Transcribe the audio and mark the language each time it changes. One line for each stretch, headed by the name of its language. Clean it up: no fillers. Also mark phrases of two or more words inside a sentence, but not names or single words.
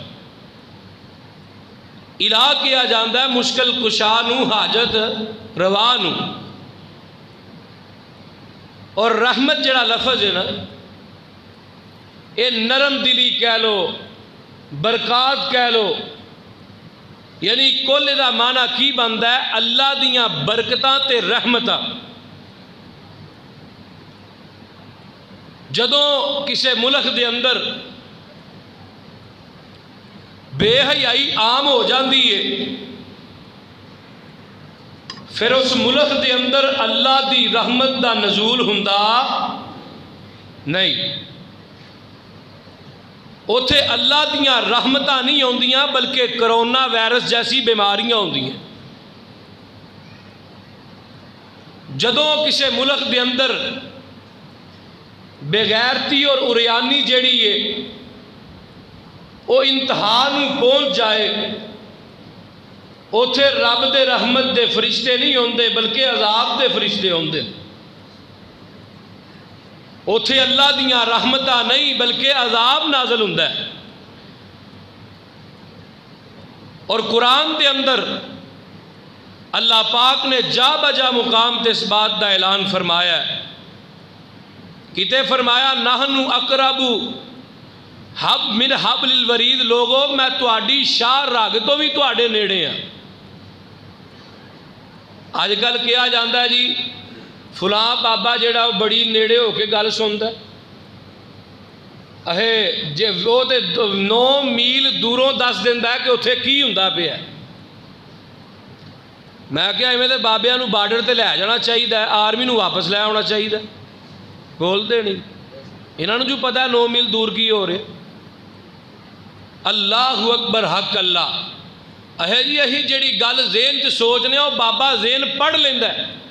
Punjabi: الہ کیا جاندہ ہے مشکل کشا نو، حاجت روا نو، اور رحمت جڑا لفظ ہے نا یہ نرم دلی کہہ لو، برکات کہہ لو، یعنی کل دا معنی کی بندہ ہے اللہ دیاں برکتاں تے رحمتاں۔ جدوں کسے ملک دے اندر بے حیائی عام ہو جاندی ہے، پھر اس ملک دے اندر اللہ دی رحمت دا نزول ہوندا نہیں۔ اوتھے اللہ دیاں رحمتاں نہیں ہوندیاں بلکہ کرونا وائرس جیسی بیماریاں ہوندیاں۔ جدوں کسے ملک دے اندر بے غیرتی اور عریانی جیڑی ہے وہ انتہا نو پہنچ جائے، اوتھے رب دے رحمت دے فرشتے نہیں ہوندے بلکہ عذاب دے فرشتے ہوندے۔ اوتھے اللہ دیاں رحمتاں نہیں بلکہ عذاب نازل ہوندا ہے۔ اور قرآن دے اندر اللہ پاک نے جا بجا مقام تے اس بات دا اعلان فرمایا ہے۔ کتے فرمایا
Arabic: نحن اقرب من حبل الورید،
Punjabi: لوگو میں تواڈی شاہ رگ تو بھی تواڈے نیڑے ہیں۔ آج کل کیا جاندہ ہے جی فلاں بابا جڑا وہ بڑی نیڑے ہو کے گل سنتا ہے، جے وہ تے 9 میل دوروں دس دیندا ہے کہ اتھے کی ہوندا پیا۔ میں کیا ایویں تے بابیاں نو بارڈر تے لے جانا چاہیے، آرمی نو واپس لے آنا چاہیے، بولتے نہیں انہاں نو جو پتہ ہے 9 میل دور کی ہو رہے۔
Arabic: اللہ اکبر،
Punjabi: حق اللہ اہے جی اہی جڑی گل ذہن چ سوچنے وہ بابا ذہن پڑھ لیندا ہے۔